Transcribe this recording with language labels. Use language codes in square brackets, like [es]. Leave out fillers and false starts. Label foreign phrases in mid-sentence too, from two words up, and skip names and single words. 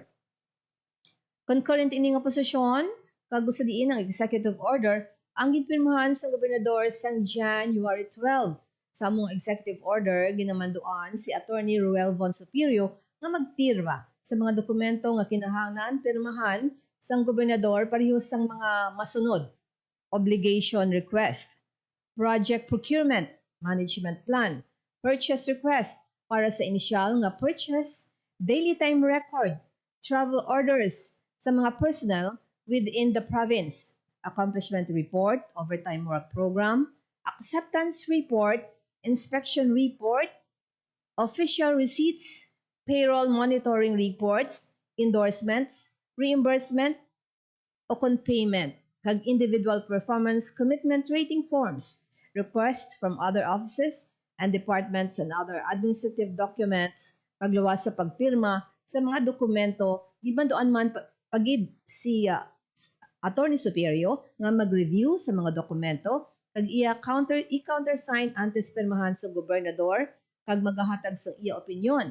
[hil] Concurrent ini nga posisyon kag gusto diin ang Executive Order ang ginpirmahan sang Gobernador sang January 12. Sa among Executive Order, ginamanduan si Attorney Ruel Von Superior nga magpirma sa mga dokumento nga kinahanglan pirmahan sang Gobernador pareho sang mga masunod: [en] obligation request, project procurement, management plan, purchase request [hil] para sa inisyal nga [en] purchase, daily time record, travel orders [hil] sa mga [en] personnel within the province, accomplishment report, overtime work program, acceptance report, inspection report, official receipts, payroll monitoring reports, endorsements, reimbursement, o payment, kag individual performance commitment rating forms, requests from other offices and departments and other administrative documents, [hil] pagluwas sa pagpirma sa mga dokumento, gibandoan man pagid si Attorney Superior nga mag-review sa mga dokumento kag iya i-countersign antes pirmahan sa gobernador kag magahatag sa iya opinyon.